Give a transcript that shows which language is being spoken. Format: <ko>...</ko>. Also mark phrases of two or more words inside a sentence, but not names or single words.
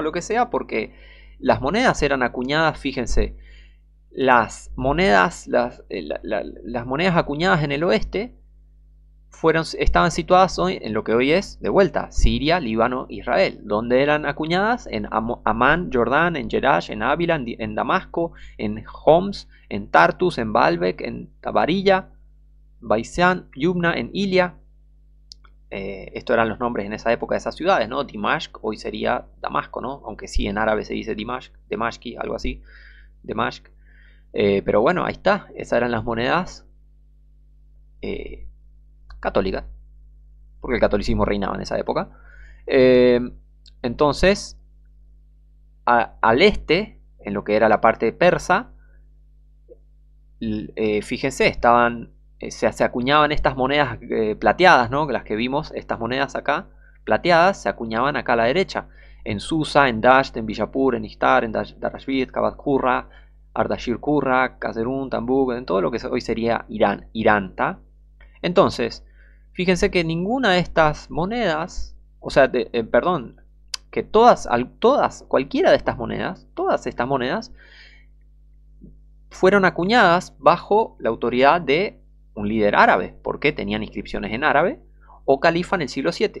<es>lo que sea, porque las monedas eran acuñadas, fíjense, las monedas acuñadas en el oeste estaban situadas hoy en lo que hoy es, de vuelta, Siria, Líbano, Israel, donde eran acuñadas en Amán, Jordán, en Jerash, en Ávila, en Damasco, en Homs, en Tartus, en Baalbek, en Tabarilla, Baisán, Yumna, en Ilia. Estos eran los nombres en esa época de esas ciudades, ¿no? Dimashq, hoy sería Damasco, ¿no? Aunque sí, en árabe se dice Dimashq, Demashqi, algo así, Demashq. Pero bueno, ahí está, esas eran las monedas católicas, porque el catolicismo reinaba en esa época. Entonces, al este, en lo que era la parte persa, fíjense, se acuñaban estas monedas plateadas, ¿no? Las que vimos, estas monedas acá, plateadas, se acuñaban acá a la derecha. En Susa, en Dasht, en Bijapur, en Ishtar, en Darashvit, Kabad Qurra, Ardashir Qurra, Kazerun, Tambuk, en todo lo que hoy sería Irán, ¿tá? Entonces, fíjense que ninguna de estas monedas, o sea, perdón, que cualquiera de estas monedas, todas estas monedas, fueron acuñadas bajo la autoridad de un líder árabe, porque tenían inscripciones en árabe, o califa en el siglo VII.</es>